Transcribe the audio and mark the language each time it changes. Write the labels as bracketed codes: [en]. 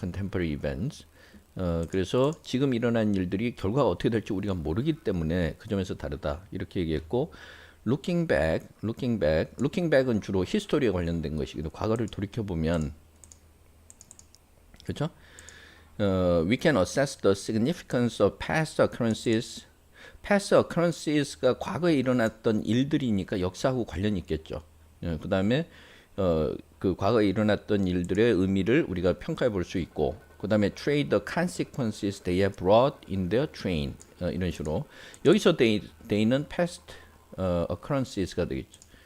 [en] contemporary events [ko] 그래서 지금 일어난 일들이 결과가 어떻게 될지 우리가 모르기 때문에 그 점에서 다르다 이렇게 얘기했고 [en] looking back [ko] 은 주로 히스토리에 관련된 것이기도 과거를 돌이켜 보면 그렇죠? [en] We can assess the significance of past occurrences. past occurrences [ko] 가 과거에 일어났던 일들이니까 역사하고 관련이 있겠죠. 그 다음에 그 과거에 일어났던 일들의 의미를 우리가 평가해 볼 수 있고 그 다음에 [en] trade the consequences they have brought in their train [ko] 이런 식으로 여기서 they는 [en] past occurrences [ko] 가 되겠죠.